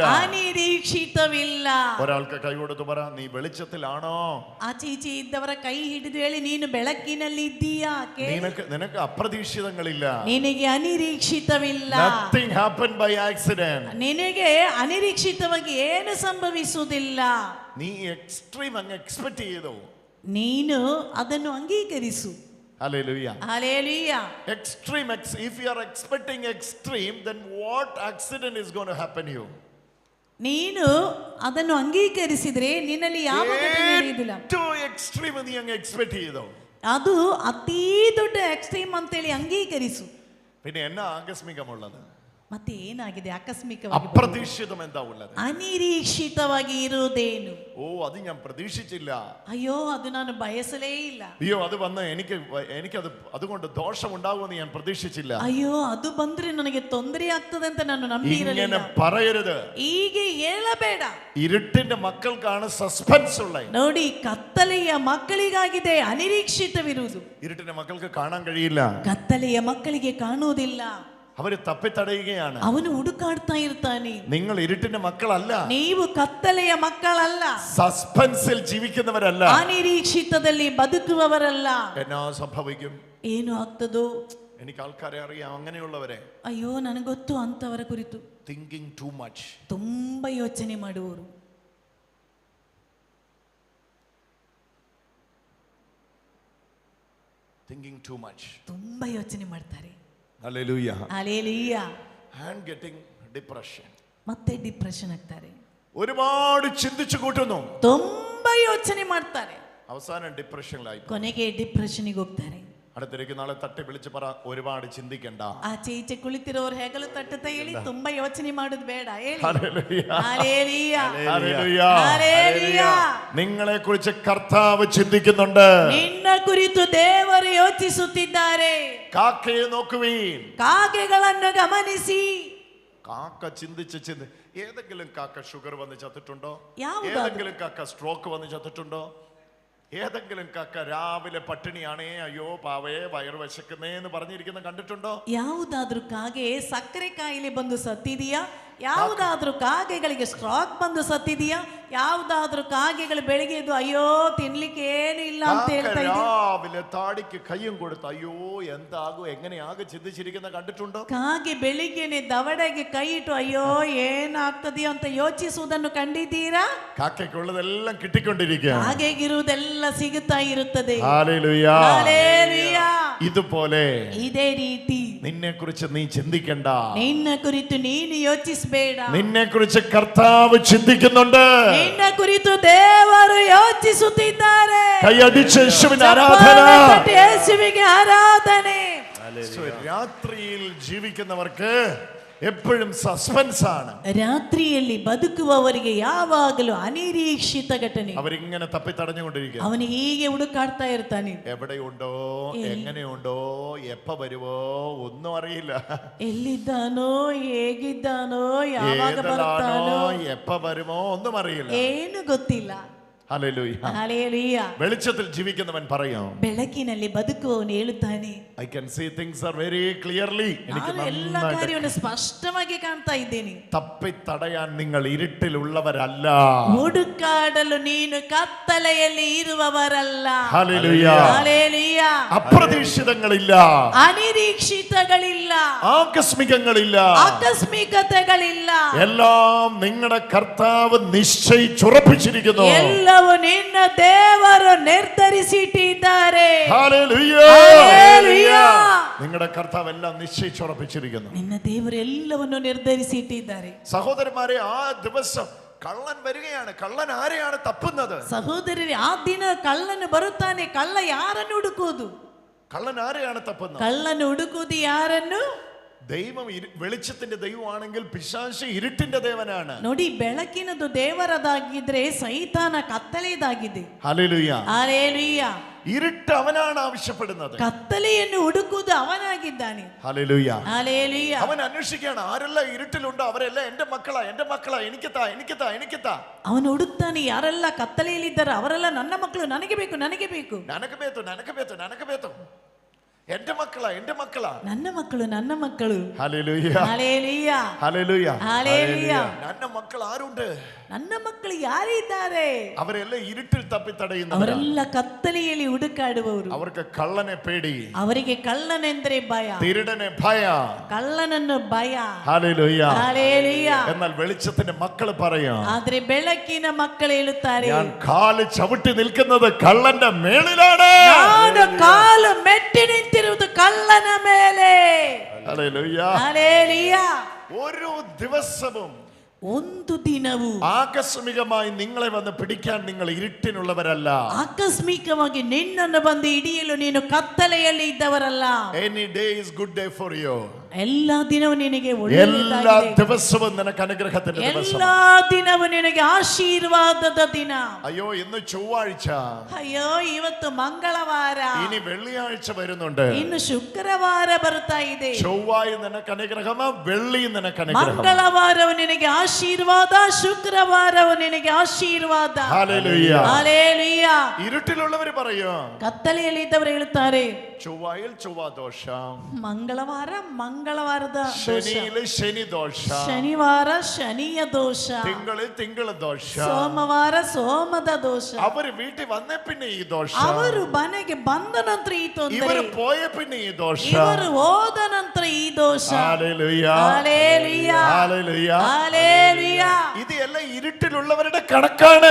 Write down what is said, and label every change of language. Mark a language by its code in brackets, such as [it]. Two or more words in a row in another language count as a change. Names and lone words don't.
[kn] ಅನಿರೀಕ್ಷಿತವಿಲ್ಲ. [ml] ഒരാൾക്ക് കൈ കൊടുത്തു പറ, നീ വെളിച്ചത്തിലാണോ? [kn] ಆಚೆ ಈಚೆ ಇದ್ದವರ ಕೈ ಹಿಡಿದು ಹೇಳಿ, ನೀನು ಬೆಳಕಿನಲ್ಲಿ ಇದ್ದೀಯಾ? [ml] നിനക്ക് അപ്രതീക്ഷിതങ്ങളില്ല. [kn] ನಿನಗೆ ಅನಿರೀಕ್ಷಿತವಿಲ್ಲ. [en] Nothing happened by accident. [kn] ನಿನಗೆ ಅನಿರೀಕ್ಷಿತವಾಗಿ ಏನು ಸಂಭವಿಸುವುದಿಲ್ಲ. [ml] നീ എക്സ്ട്രീം അങ്ങ് എക്സ്പെക്ട് ചെയ്തു. [kn] ನೀನು ಅದನ್ನು ಅಂಗೀಕರಿಸು. [en] Hallelujah. Hallelujah. Extreme, if you are expecting extreme, then what accident is going to happen you? [kn] ನೀನು ಅದನ್ನು ಅಂಗೀಕರಿಸಿದ್ರೆ ನಿನ್ನಲ್ಲಿ ಯಾವ ಘಟನೆ ನಡೆಯುವುದಿಲ್ಲ. [en] Too extreme [ml] നീ അങ്ങ് എക്സ്പെക്ട് ചെയ്തു. [kn] ಅದು ಅತೀ ದೊಡ್ಡ ಎಕ್ಸ್ಟ್ರೀಮ್ ಅಂತೇಳಿ ಅಂಗೀಕರಿಸು. [ml] പിന്നെ എന്നാ ആകസ്മികമുള്ളത്? [kn] ಮತ್ತೆ ಏನಾಗಿದೆ ಆಕಸ್ಮಿಕವಾಗಿ? [ml] അപ്രതീക്ഷിതം എന്താ ഉള്ളത്? [kn] ಅನಿರೀಕ್ಷಿತವಾಗಿ ಇರುವುದೇನು? [ml] ഓ, അത് ഞാൻ പ്രതീക്ഷിച്ചില്ല. [kn] ಅಯ್ಯೋ, ಅದು ನಾನು ಬಯಸಲೇ ಇಲ್ಲ. [ml] അയ്യോ, അത് വന്ന് എനിക്കത് അതുകൊണ്ട് ദോഷം ഉണ്ടാകുമെന്ന് ഞാൻ പ്രതീക്ഷിച്ചില്ല. [kn] ಅಯ್ಯೋ, ಅದು ಬಂದ್ರೆ ನನಗೆ ತೊಂದರೆ ಆಗ್ತದೆ ಅಂತ ನಾನು ನಂಬಿರಲಿಲ್ಲ. [ml] ഇങ്ങനെ പറയരുത്. [kn] ಹೀಗೆ ಹೇಳಬೇಡ. [ml] ഇരുട്ടിന്റെ മക്കൾക്കാണ് സസ്പെൻസ് ഉള്ളത്. [kn] ನೋಡಿ, ಕತ್ತಲೆಯ ಮಕ್ಕಳಿಗಾಗಿದೆ ಅನಿರೀಕ್ಷಿತವಿರುವುದು. [ml] ഇരുട്ടിന്റെ മക്കൾക്ക് കാണാൻ കഴിയില്ല. [kn] ಕತ್ತಲೆಯ ಮಕ್ಕಳಿಗೆ ಕಾಣುವುದಿಲ್ಲ. [ml] അവര് തപ്പിത്തടയുകയാണ്. [kn] ಅವನು ಹುಡುಕಾಡ್ತಾ ಇರ್ತಾನೆ. [ml] നിങ്ങൾ ഇരുട്ടിന്റെ മക്കളല്ല. [kn] ನೀವು ಕತ್ತಲೆಯ ಮಕ್ಕಳಲ್ಲ. [ml] സസ്പെൻസിൽ ജീവിക്കുന്നവരല്ല. [kn] ಅನಿರೀಕ್ಷಿತದಲ್ಲಿ ಬದುಕುವವರಲ್ಲ. [ml] എന്നാ സംഭവിക്കും? [kn] ಏನು ಆಗ್ತದೋ? [ml] എനിക്ക് ആൾക്കാരെ അറിയാം, അങ്ങനെയുള്ളവരെ. [kn] ಅಯ್ಯೋ, ನನಗೊತ್ತು ಅಂತವರ ಕುರಿತು. [en] thinking too much. [kn] ತುಂಬಾ ಯೋಚನೆ ಮಾಡುವವರು. [en] thinking too much. [kn] ತುಂಬಾ ಯೋಚನೆ ಮಾಡ್ತಾರೆ. [ml] ഹല്ലേലൂയ. [kn] ಹಲ್ಲೆಲೂಯ. [en] and getting depression. [kn] ಮತ್ತೆ ಡಿಪ್ರೆಷನ್ ಆಗ್ತಾರೆ. [ml] ഒരുപാട് ചിന്തിച്ചു കൂട്ടുന്നു. [kn] ತುಂಬಾ ಯೋಚನೆ ಮಾಡ್ತಾರೆ. [ml] അവസാനം ഡിപ്രഷനിലായി. [kn] ಕೊನೆಗೆ ಡಿಪ್ರೆಷನ್ಗೆ ಹೋಗ್ತಾರೆ. [ml] അടുത്തിരിക്കുന്ന ആളെ തട്ടി വിളിച്ച് പറ, ഒരുപാട് ചിന്തിക്കണ്ട. [kn] ಆಚೆ ಈಚೆ ಕುಳಿತಿರೋರು ಹೆಗಲು ತಟ್ಟುತ್ತಾ ಹೇಳಿ, ತುಂಬಾ ಯೋಚನೆ ಮಾಡೋದು ಬೇಡ ಹೇಳಿ. [ml] ഹല്ലേലൂയ. ഹല്ലേലൂയ. ഹല്ലേലൂയ. ഹല്ലേലൂയ. നിങ്ങളെ കുറിച്ച് കർത്താവ് ചിന്തിക്കുന്നുണ്ട്. [kn] ನಿನ್ನ ಕುರಿತು ದೇವರು ಯೋಚಿಸುತ್ತಿದ್ದಾರೆ. [ml] കാക്കയെ നോക്കുവീൻ. [kn] ಕಾಗೆಗಳನ್ನು ಗಮನಿಸಿ. [ml] കാക്ക ചിന്തിച്ച് ഏതെങ്കിലും കാക്ക ഷുഗർ വന്ന് ചത്തിട്ടുണ്ടോ? യാതൊരു. ഏതെങ്കിലും കാക്ക സ്ട്രോക്ക് വന്ന് ചത്തിട്ടുണ്ടോ? ഏതെങ്കിലും കാക്ക രാവിലെ പട്ടിണിയാണേ, അയ്യോ പാവേ വയറ് വിശക്കുന്നേന്ന് പറഞ്ഞിരിക്കുന്ന കണ്ടിട്ടുണ്ടോ? [kn] ಯಾವುದಾದ್ರೂ ಕಾಗೆ ಸಕ್ಕರೆ ಕಾಯಿಲೆ ಬಂದು ಸತ್ತಿದೆಯಾ? ಯಾವುದಾದ್ರೂ ಕಾಗೆಗಳಿಗೆ ಸ್ಟ್ರೋಕ್ ಬಂದು ಸತ್ತಿದೆಯಾ? ಯಾವುದಾದ್ರೂ ಕಾಗೆಗಳು ಬೆಳಿಗ್ಗೆ ಎದ್ದು ಅಯ್ಯೋ ತಿನ್ಲಿಕ್ಕೆ ಏನು ಇಲ್ಲ ಅಂತ ಹೇಳ್ತಾ ಇದೆ. [ml] രാവിലെ താടിക്ക് കയ്യും കൊടുത്ത് അയ്യോ എന്താകും എങ്ങനെയാകും ചിന്തിച്ചിരിക്കുന്ന കണ്ടിട്ടുണ്ടോ? [kn] ಕಾಗೆ ಬೆಳಿಗ್ಗೆನೆ ದವಡೆಗೆ ಕೈ ಇಟ್ಟು ಅಯ್ಯೋ ಏನಾಗ್ತದೆಯೋ ಅಂತ ಯೋಚಿಸುವುದನ್ನು ಕಂಡಿದ್ದೀರಾ? [ml] കാക്കയ്ക്കുള്ളതെല്ലാം കിട്ടിക്കൊണ്ടിരിക്കുക. [kn] ಕಾಗೆಗಿರುವುದೆಲ್ಲ ಸಿಗುತ್ತಾ ಇರುತ್ತದೆ. [ml] ഹല്ലേലൂയ. [kn] ಹಲ್ಲೆಲೂಯ. [ml] ഇതുപോലെ [kn] ಇದೇ ರೀತಿ [ml] നിന്നെ കുറിച്ച് നീ ചിന്തിക്കണ്ട. [kn] ನಿನ್ನ ಕುರಿತು ನೀನು ಯೋಚಿಸಬೇಡ. [ml] നിന്നെ കുറിച്ച് കർത്താവ് ചിന്തിക്കുന്നുണ്ട്. [kn] ನಿನ್ನ ಕುರಿತು ದೇವರು ಯೋಚಿಸುತ್ತಿದ್ದಾರೆ. [ml] കൈയടിച്ച് യേശുവിന് ആരാധന. [kn] ಯೇಸುವಿಗೆ ಆರಾಧನೆ. [ml] രാത്രിയിൽ ജീവിക്കുന്നവർക്ക് എപ്പോഴും സസ്പെൻസ് ആണ്. [kn] ರಾತ್ರಿಯಲ್ಲಿ ಬದುಕುವವರಿಗೆ ಯಾವಾಗಲೂ ಅನಿರೀಕ್ಷಿತ ಘಟನೆ. [ml] അവരിങ്ങനെ തപ്പിത്തടഞ്ഞുകൊണ്ടിരിക്കുക. [kn] ಅವನು ಹೀಗೆ ಹುಡುಕಾಡ್ತಾ ಇರ್ತಾನೆ. [ml] എവിടെയുണ്ടോ, എങ്ങനെയുണ്ടോ, എപ്പ വരുവോ ഒന്നും അറിയില്ല. [kn] ಎಲ್ಲಿದ್ದಾನೋ, ಹೇಗಿದ್ದಾನೋ, ಯಾವಾಗ [ml] ഏതിലാണോ, [kn] ಬರ್ತಾನೋ, [ml] എപ്പ വരുമോ ഒന്നും അറിയില്ല. [kn] ಏನು ಗೊತ್ತಿಲ್ಲ. [ml] ഹല്ലേലൂയ. ഹല്ലേലൂയ. വെളിച്ചത്തിൽ ജീവിക്കുന്നവൻ പറയും, [kn] ಬೆಳಕಿನಲ್ಲಿ ಬದುಕುವವನು ಹೇಳುತ್ತಾನೆ, [en] I can see things are very clearly. [ml] എനിക്ക് [kn] ನಾನು ಎಲ್ಲ [ml] നന്നായിട്ട് [kn] ಕಾರ್ಯವನ್ನು ಸ್ಪಷ್ಟವಾಗಿ ಕಾಣ್ತಾ ಇದ್ದೇನೆ. [ml] തപ്പിത്തടയാൻ നിങ്ങൾ ഇരുട്ടിലുള്ളവരല്ല. [kn] ಹುಡುಕಾಡಲು ನೀನು ಕತ್ತಲೆಯಲ್ಲಿ ಇರುವವರಲ್ಲ. [ml] ഹല്ലേലൂയ. ഹല്ലേലൂയ. അപ്രതീക്ഷിതങ്ങളില്ല, [kn] ಅನಿರೀಕ್ಷಿತಗಳಿಲ್ಲ, [ml] ആകസ്മികങ്ങളില്ല, [kn] ಆಕಸ್ಮಿಕತೆಗಳಿಲ್ಲ. [ml] എല്ലാം നിങ്ങളുടെ കർത്താവ് നിശ്ചയിച്ചുറപ്പിച്ചിരിക്കുന്നു. [kn] ಎಲ್ಲವೂ ನಿನ್ನ ದೇವರು ನಿರ್ಧರಿಸಿಟ್ಟಿದ್ದಾರೆ. [ml] ഹല്ലേലൂയ. ഹല്ലേലൂയ. നിങ്ങളുടെ കർത്താവ് എല്ലാം നിശ്ചയിച്ചുറപ്പിച്ചിരിക്കുന്നു. [kn] ನಿನ್ನ ದೇವರು ಎಲ್ಲವನ್ನು ನಿರ್ಧರಿಸಿಟ್ಟಿದ್ದಾರೆ. [ml] സഹോദരന്മാരെ, ആ ദിവസം കള്ളൻ വരികയാണ്. കള്ളൻ ആരെയാണ് തപ്പുന്നത്? [kn] ಸಹೋದರರೇ, ಆ ದಿನ ಕಳ್ಳನು ಬರುತ್ತಾನೆ. ಕಳ್ಳ ಯಾರನ್ನು ಹುಡುಕುವುದು? [ml] കള്ളൻ ആരെയാണ് തപ്പുന്നത്? [kn] ಕಳ್ಳನು ಹುಡುಕುವುದು ಯಾರನ್ನು? [ml] ദൈവം വെളിച്ചത്തിന്റെ ദൈവമാണെങ്കിൽ പിശാച് ഇരുട്ടിന്റെ ദേവനാണ്. [kn] ನೋಡಿ, ಬೆಳಕಿನದು ದೇವರದಾಗಿದ್ರೆ ಸೈತಾನ ಕತ್ತಲೆಯದಾಗಿದೆ. [ml] ഹല്ലേലൂയ. [kn] ಹಲ್ಲೆಲೂಯ. [ml] ഇരുട്ട് അവനാണ് ആവശ്യപ്പെടുന്നത്. [kn] ಕತ್ತಲೆಯನ್ನು ಹುಡುಕುವುದು ಅವನಾಗಿದ್ದಾನೆ. [ml] ഹല്ലേലൂയ. ഹല്ലേലൂയ. അവൻ അന്വേഷിക്കുകയാണ് ആരെല്ലാം ഇരുട്ടിലുണ്ടോ അവരെല്ലാം എന്റെ മക്കളാ, എന്റെ മക്കളാ, എനിക്ക് താ, എനിക്ക് താ, എനിക്ക് താ. [kn] ಅವನು ಹುಡುಕ್ತಾನೆ, ಯಾರೆಲ್ಲ ಕತ್ತಲೆಯಲ್ಲಿದ್ದಾರೆ ಅವರೆಲ್ಲ ನನ್ನ ಮಕ್ಕಳು, ನನಗೆ ಬೇಕು, ನನಗೆ ಬೇಕು. ನನಗೆ ಬೇಕು, ನನಗೆ ಬೇಕು, ನನಗೆ ಬೇಕು. [ml] എന്റെ മക്കളാ, എന്റെ മക്കളാ, [kn] ನನ್ನ ಮಕ್ಕಳು, ನನ್ನ ಮಕ್ಕಳು. [ml] ഹല്ലേലൂയ. ഹല്ലേലൂയ. ഹല്ലേലൂയ. ഹല്ലേലൂയ. [kn] ನನ್ನ ಮಕ್ಕಳು [ml] ആരുണ്ട്? [kn] ನನ್ನ ಮಕ್ಕಳು ಯಾರಿದ್ದಾರೆ? [ml] അവരെല്ലാം ഇരുട്ടിൽ തപ്പി തടയുന്നവരാ. [kn] ಅವರೆಲ್ಲ ಕತ್ತಲೆಯಲ್ಲಿ ಹುಡುಕಾಡುವವರು. [ml] അവർക്ക് കള്ളനെ പേടി, [kn] ಅವರಿಗೆ ಕಳ್ಳನೆಂದರೆ ಭಯ, [ml] തിരുടനെ ഭയ. [kn] ಕಳ್ಳನನ್ನು ಭಯ. [ml] ഹല്ലേലൂയ. ഹല്ലേലൂയ. എന്നാൽ വെളിച്ചത്തിന്റെ മക്കൾ പറയാം, [kn] ಆದ್ರೆ ಬೆಳಕಿನ ಮಕ್ಕಳು ಹೇಳುತ್ತಾರೆ, [ml] ഞാൻ കാല് ചവിട്ടി നിൽക്കുന്നത് കള്ളന്റെ മേളിലാണ്. [kn] ನಾನು ಕಾಲು ಮೆಟ್ಟಿ ನಿಂತಿರುವುದು ಕಳ್ಳನ ಮೇಲೆ. [ml] ഹല്ലേലൂയ. ഹല്ലേലൂയ. ഓരോ ദിവസവും [kn] ಒಂದು ದಿನವೂ [ml] ആകസ്മികമായി നിങ്ങളെ വന്ന് പിടിക്കാൻ നിങ്ങൾ ഇരുട്ടിനുള്ളവരല്ല. [kn] ಆಕಸ್ಮಿಕವಾಗಿ ನಿನ್ನನ್ನು ಬಂದು ಹಿಡಿಯಲು ನೀನು ಕತ್ತಲೆಯಲ್ಲಿ ಇದ್ದವರಲ್ಲ. [en] Any day is good day for you. [kn] ಎಲ್ಲ ದಿನವೂ ನಿನಗೆ [ml] എല്ലാ [kn] ಒಳ್ಳೆಯದಾಗಿದೆ. [ml] ദിവസവും നിനക്ക് അനുഗ്രഹത്തിന്റെ ദിവസം. [kn] ಎಲ್ಲ ದಿನವೂ ನಿನಗೆ ಆಶೀರ್ವಾದದ ದಿನ. [ml] അയ്യോ ഇന്ന് ചൊവ്വാഴ്ച, [kn] ಅಯ್ಯೋ ಇವತ್ತು ಮಂಗಳವಾರ, [ml] ഇനി വെള്ളിയാഴ്ച വരുന്നുണ്ട്. [kn] ಇನ್ನು ಶುಕ್ರವಾರ ಬರ್ತಾ ಇದೆ. [ml] ചൊവ്വായി നിനക്ക് അനുഗ്രഹമാ, വെള്ളി നിനക്ക് അനുഗ്രഹം. [kn] ಮಂಗಳವಾರವು ನಿನಗೆ ಆಶೀರ್ವಾದ, ಶುಕ್ರವಾರವು ನಿನಗೆ ಆಶೀರ್ವಾದ. [ml] ഹല്ലേലൂയ. [kn] ಹಲ್ಲೆಲೂಯ. [ml] ഇരുട്ടിലുള്ളവർ പറയും, [kn] ಕತ್ತಲೆಯಲ್ಲಿ ಇದ್ದವರು ಹೇಳುತ್ತಾರೆ, [ml] ചൊവ്വായിൽ ചൊവ്വ ദോഷം, [kn] ಮಂಗಳವಾರ ಮಂಗಳವಾರದ ದೋಷ, [ml] ശനിയില് ശനി ദോഷം, [kn] ಶನಿವಾರ ಶನಿಯ ದೋಷ, [ml] തിങ്കളിൽ തിങ്കൾ ദോഷം. [kn] ಸೋಮವಾರ ಸೋಮದ ದೋಷ. [ml] അവര് വീട്ടിൽ വന്നേ പിന്നെ ഈ ദോഷം, [kn] ಅವರು ಮನೆಗೆ ಬಂದ ನಂತರ ಈ ತೊಂದರೆ, [ml] ഇവര് പോയ പിന്നെ ഈ ദോഷം. ಇವರು ಹೋದ ನಂತರ ಈ ದೋಷ. ഹല്ലേലൂയ. ഹല്ലേലൂയ. ഹല്ലേലൂയ. ഹല്ലേലൂയ. ഇത് എല്ലാം ഇരുട്ടിലുള്ളവരുടെ കണക്കാണ്.